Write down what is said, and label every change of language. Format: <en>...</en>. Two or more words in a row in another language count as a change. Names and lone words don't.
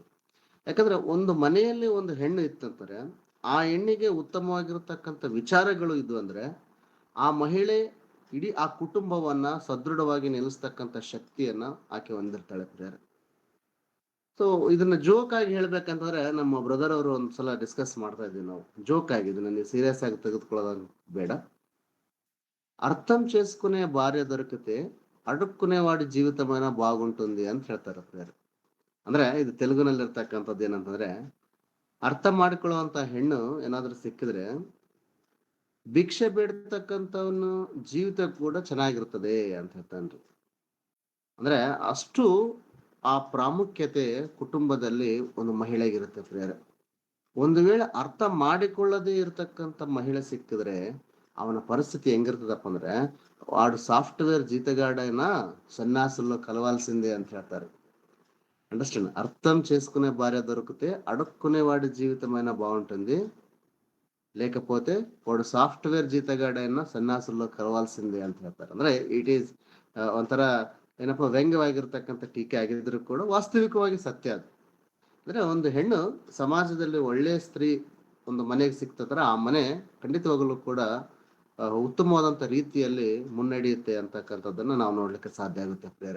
<kn>ಯಾಕಂದ್ರೆ ಒಂದು ಮನೆಯಲ್ಲಿ ಒಂದು ಹೆಣ್ಣು ಇತ್ತಂತಾರೆ, ಆ ಹೆಣ್ಣಿಗೆ ಉತ್ತಮವಾಗಿರತಕ್ಕಂಥ ವಿಚಾರಗಳು ಇದ್ವು ಅಂದ್ರೆ ಆ ಮಹಿಳೆ ಇಡೀ ಆ ಕುಟುಂಬವನ್ನ ಸದೃಢವಾಗಿ ನಿಲ್ಲಿಸ್ತಕ್ಕಂಥ ಶಕ್ತಿಯನ್ನ ಆಕೆ ಹೊಂದಿರ್ತಾಳೆ ಪ್ರಿಯರೇ. ಸೊ ಇದನ್ನ ಜೋಕ್ ಆಗಿ ಹೇಳ್ಬೇಕಂತಂದ್ರೆ, ನಮ್ಮ ಬ್ರದರ್ ಅವರು ಒಂದ್ಸಲ ಡಿಸ್ಕಸ್ ಮಾಡ್ತಾ ಇದ್ವಿ ನಾವು, ಜೋಕ್ ಆಗಿ, ಇದನ್ನ ನೀವು సీరియస్ ಆಗಿ ತೆಗೆದುಕೊಳ್ಳೋದು ಬೇಡ.</kn> <te>అర్థం చేసుకునే భార్య దొరికితే అడుక్కునే వాడి జీవితమైన బాగుంటుంది</te> <kn>ಅಂತ ಹೇಳ್ತಾರೆ ಪ್ರಿಯರೇ. ಅಂದ್ರೆ ಇದು ತೆಲುಗುನಲ್ಲಿ ಇರ್ತಕ್ಕಂಥದ್ದು ಏನಂತಂದ್ರೆ, ಅರ್ಥ ಮಾಡಿಕೊಳ್ಳುವಂತ ಹೆಣ್ಣು ಏನಾದ್ರೂ ಸಿಕ್ಕಿದ್ರೆ ಭಿಕ್ಷೆ ಬೇಡ್ತಕ್ಕಂಥವನು ಜೀವಿತ ಕೂಡ ಚೆನ್ನಾಗಿರ್ತದೆ ಅಂತ ಹೇಳ್ತಾನ್ರಿ. ಅಂದ್ರೆ ಅಷ್ಟು ಆ ಪ್ರಾಮುಖ್ಯತೆ ಕುಟುಂಬದಲ್ಲಿ ಒಂದು ಮಹಿಳೆಗಿರುತ್ತೆ ಪ್ರಿಯರೇ. ಒಂದು ವೇಳೆ ಅರ್ಥ ಮಾಡಿಕೊಳ್ಳದೇ ಇರತಕ್ಕಂಥ ಮಹಿಳೆ ಸಿಕ್ಕಿದ್ರೆ ಅವನ పరిస్థితి ಹೆಂಗಿರ್ತದಪ್ಪ ಅಂದ್ರೆ,</kn> <te>వాడు సాఫ్ట్వేర్ జీతగాడైనా సన్యాసుల్లో కలవాల్సిందే</te> <kn>ಅಂತ ಹೇಳ್ತಾರೆ.</kn> <en>అండర్స్టాండ్?</en> <te>అర్థం చేసుకునే భార్య దొరికితే అడుక్కునే వాడి జీవితమైనా బాగుంటుంది, లేకపోతే వాడు సాఫ్ట్వేర్ జీతగాడైనా సన్యాసుల్లో కలవాల్సిందే</te> <kn>ಅಂತ ಹೇಳ್ತಾರೆ. ಅಂದ್ರೆ</kn> <en>it is</en> <kn>ಒಂಥರ ಏನಪ್ಪ ವ್ಯಂಗ್ಯವಾಗಿರ್ತಕ್ಕಂಥ ಟೀಕೆ ಆಗಿದ್ರು ಕೂಡ ವಾಸ್ತವಿಕವಾಗಿ ಸತ್ಯ ಅದು. ಅಂದ್ರೆ ಒಂದು ಹೆಣ್ಣು ಸಮಾಜದಲ್ಲಿ ಒಳ್ಳೆಯ ಸ್ತ್ರೀ ಒಂದು ಮನೆಗೆ ಸಿಕ್ತಂದ್ರೆ ಆ ಮನೆ ಖಂಡಿತವಾಗಲೂ ಕೂಡ ಉತ್ತಮವಾದಂತ ರೀತಿಯಲ್ಲಿ ಮುನ್ನಡೆಯುತ್ತೆ ಅಂತಕ್ಕಂಥದ್ದನ್ನ ನಾವು ನೋಡ್ಲಿಕ್ಕೆ ಸಾಧ್ಯ ಆಗುತ್ತೆ ಪ್ರಿಯರೇ.</kn>